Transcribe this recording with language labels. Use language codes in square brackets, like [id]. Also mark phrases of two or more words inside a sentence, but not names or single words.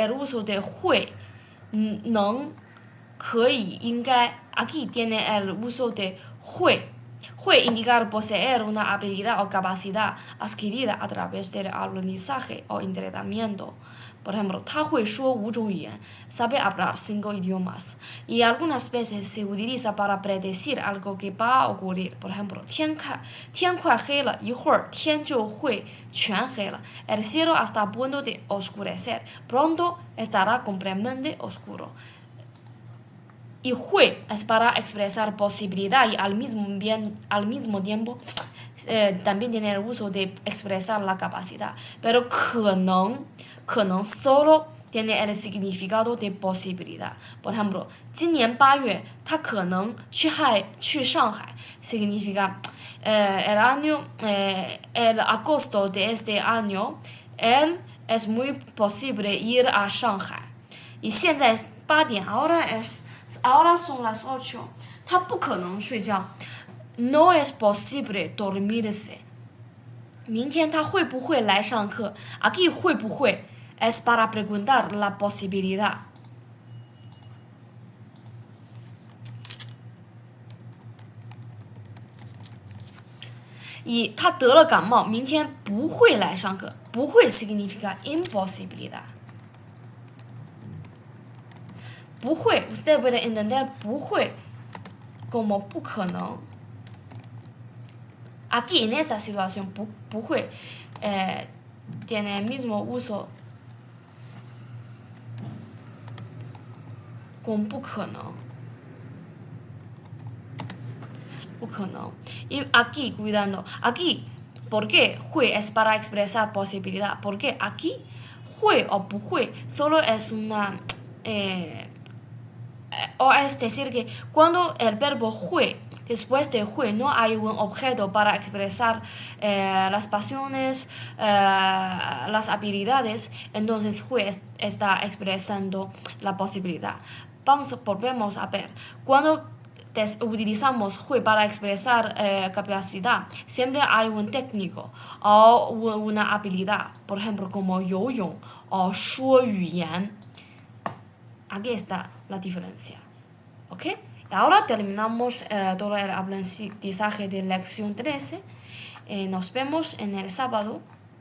[es] uso de [zh] 会, 能, 可以应该 [es] aquí tiene el uso de 会 indicar poseer una habilidad o capacidad adquirida a través del aprendizaje o entrenamiento. Por ejemplo, [zh] 他会说5种语言 [es] sabe hablar 5 idiomas. Y algunas veces se utiliza para predecir algo que va a ocurrir. Por ejemplo, [zh] 天快黑了，一会儿天就会全黑了。 [es] El cielo está a punto de oscurecer. Pronto estará completamente oscuro. Y 会 es para expresar posibilidad y al mismo tiempo también tiene el uso de expresar la capacidad. Pero 可能 solo tiene el significado de posibilidad. Por ejemplo, [zh] 今年8月他可能去上海 [es] significa el agosto de este año él es muy posible ir a Shanghai. Y [zh] 现在8点 [es] ahora son las 8. [zh] 他不可能睡觉 [es] no es posible dormirse. [zh] 明天他会不会来上课 [es] aquí [zh] 会不会 [es] es para preguntar la posibilidad. [zh] Y 他得了感冒，明天不会来上课。 [es] 不会 significa imposibilidad. 不会 usted puede entender 不会 como 不可能。Aquí en esta situación 不会 tiene el mismo uso con 不可能。不可能。Y aquí, cuidando, aquí, ¿por qué 会 es para expresar posibilidad? Porque aquí 会 o 不会 solo es una o es decir que cuando el verbo 会 después de 会 no hay un objeto para expresar las pasiones, las habilidades, entonces 会 está expresando la posibilidad. Volvemos a ver. Cuando utilizamos 会 para expresar capacidad, siempre hay un técnico o una habilidad, por ejemplo, como 游泳 o [zh] 说语言. [es] Aquí está la diferencia. ¿Ok? Y ahora terminamos todo el aprendizaje de lección 13. Nos vemos en el sábado.